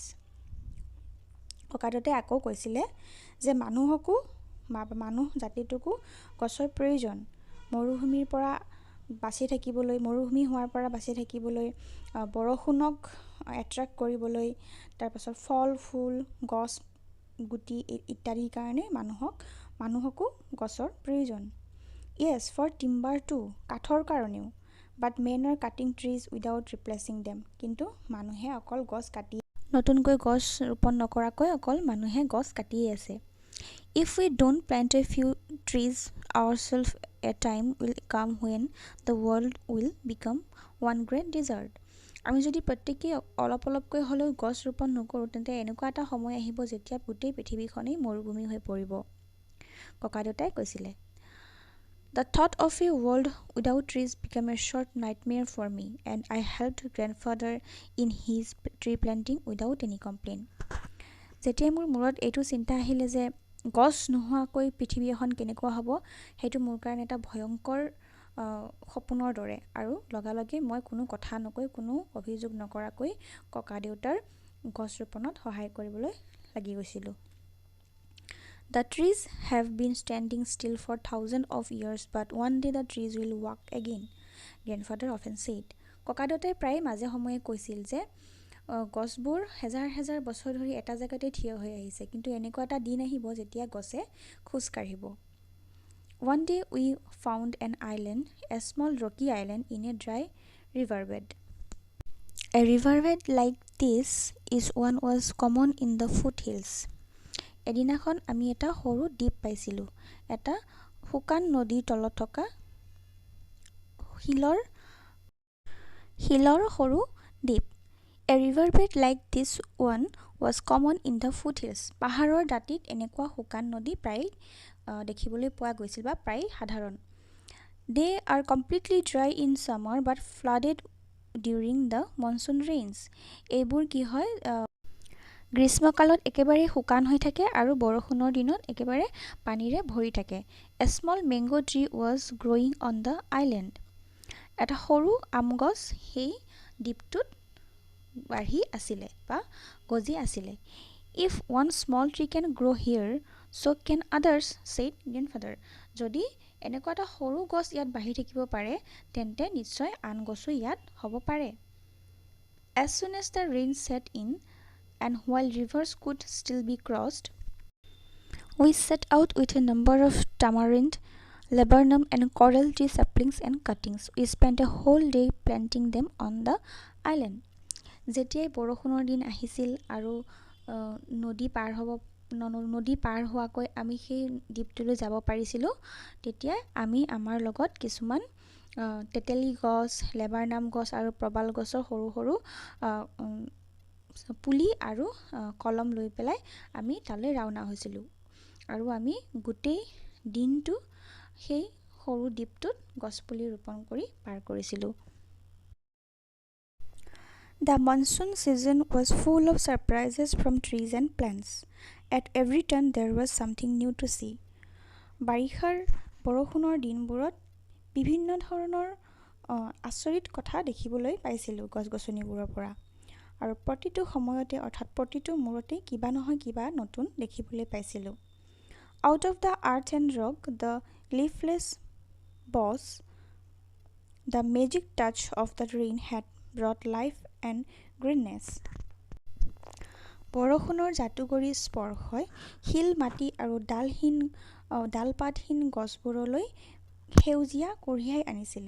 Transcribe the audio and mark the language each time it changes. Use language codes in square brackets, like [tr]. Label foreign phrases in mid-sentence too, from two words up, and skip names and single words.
[as] ককাদেউতাই আকৌ কৈছিলে যে মানুহ জাতিটোকো গছৰ প্ৰয়োজন মৰুভূমিৰ পৰা বাচি থাকিবলৈ, মৰুভূমি হোৱাৰ পৰা বাচি থাকিবলৈ, বৰষুণক এট্ৰেক্ট কৰিবলৈ, তাৰপাছত ফল ফুল গছ গুটি ইত্যাদিৰ কাৰণে মানুহকো গছৰ প্ৰয়োজন। [en] yes for timber too, [as] কাঠৰ কাৰণেও। [en] but men are cutting trees without replacing them, [as] কিন্তু মানুহে অকল গছ কাটি, নতুনকৈ গছ ৰোপণ নকৰাকৈ অকল মানুহে গছ কাটিয়ে আছে। [en] If we don't plant a few trees ourselves, a time will come when the world will become one great desert. [as] আমি যদি প্ৰত্যেকেই অলপ অলপকৈ হ'লেও গছ ৰোপণ নকৰোঁ, তেন্তে এনেকুৱা এটা সময় আহিব যেতিয়া গোটেই পৃথিৱীখনেই মৰুভূমি হৈ পৰিব, ককাদেউতাই কৈছিলে। [en] The thought of a world without trees became a short nightmare for me, and I helped grandfather in his tree planting without any complaint. [as] যেতিয়া মোৰ মূৰত এইটো চিন্তা আহিলে যে গছ নোহোৱাকৈ পৃথিৱী এখন কেনেকুৱা হ'ব, সেইটো মোৰ কাৰণে এটা ভয়ংকৰ সপোনৰ দৰে, আৰু লগালগে মই কোনো কথা নকৈ, কোনো অভিযোগ নকৰাকৈ ককাদেউতাৰ গছ ৰোপণত সহায় কৰিবলৈ লাগি গৈছিলোঁ। [en] The trees have been standing still for thousands of years, but one day the trees will walk again, grandfather often said. [as] ককাদেউতাই প্ৰায় মাজে সময়ে কৈছিল যে গছবোৰ হেজাৰ হেজাৰ বছৰ ধৰি এটা জেগাতে থিয় হৈ আহিছে, কিন্তু এনেকুৱা এটা দিন আহিব যেতিয়া গছে খোজ কাঢ়িব। [en] One day we found an island, a small rocky island in a dry riverbed. A riverbed like this is one was common in the foothills. [as] এদিনাখন আমি এটা সৰু দ্বীপ পাইছিলোঁ, এটা শুকান নদীৰ তলত থকা শিলৰ সৰু দ্বীপ। [en] A riverbed like this one was common in the foothills. [as] পাহাৰৰ দাঁতিত এনেকুৱা শুকান নদী প্ৰায় দেখিবলৈ পোৱা গৈছিল বা প্ৰায় সাধাৰণ। [en] They are completely dry in summer but flooded during the monsoon rains. [as] এইবোৰ কি হয়, গ্ৰীষ্মকালত একেবাৰে শুকান হৈ থাকে আৰু বৰষুণৰ দিনত একেবাৰে পানীৰে ভৰি থাকে। [en] A small mango tree was growing on the island. [as] এটা সৰু আম গছ সেই দ্বীপটোত বাঢ়ি আছিলে বা গজি আছিলে। [en] If one small tree can grow here, so can others, said grandfather. [as] যদি এনেকুৱা এটা সৰু গছ ইয়াত বাঢ়ি থাকিব পাৰে, তেন্তে নিশ্চয় আন গছো ইয়াত হ'ব পাৰে। [en] As soon as the rain set in, and while rivers could still be crossed, we set out with a number of tamarind, laburnum and coral tree saplings and cuttings. We spent a whole day planting them on the island. [as] যেতিয়াই বৰষুণৰ দিন আহিছিল আৰু নদী পাৰ হোৱাকৈ আমি সেই দ্বীপটোলৈ যাব পাৰিছিলোঁ, তেতিয়া আমি আমাৰ লগত কিছুমান তেতেলী গছ, লেবাৰনাম গছ আৰু প্ৰবাল গছৰ সৰু সৰু পুলি আৰু কলম লৈ পেলাই আমি তালৈ ৰাওনা হৈছিলোঁ, আৰু আমি গোটেই দিনটো সেই সৰু দ্বীপটোত গছপুলি ৰোপণ কৰি পাৰ কৰিছিলোঁ। [en] The monsoon season was full of surprises from trees and plants. At every turn there was something new to see. [as] বাৰিষাৰ বৰষুণৰ দিনবোৰত বিভিন্ন ধৰণৰ আচৰিত কথা দেখিবলৈ পাইছিলোঁ গছ-গছনিবোৰৰ পৰা, আৰু প্ৰতিটো সময়তে অৰ্থাৎ প্ৰতিটো মূৰতে কিবা নহয় কিবা নতুন দেখিবলৈ পাইছিলোঁ। [en] Out of the earth and rock, the leafless boughs, the magic touch of the rain had brought life and greenness. [as] বৰষুণৰ জাদুকৰী স্পৰ্শই শিল মাটি আৰু ডালপাতহীন গছবোৰলৈ সেউজীয়া কঢ়িয়াই আনিছিলে।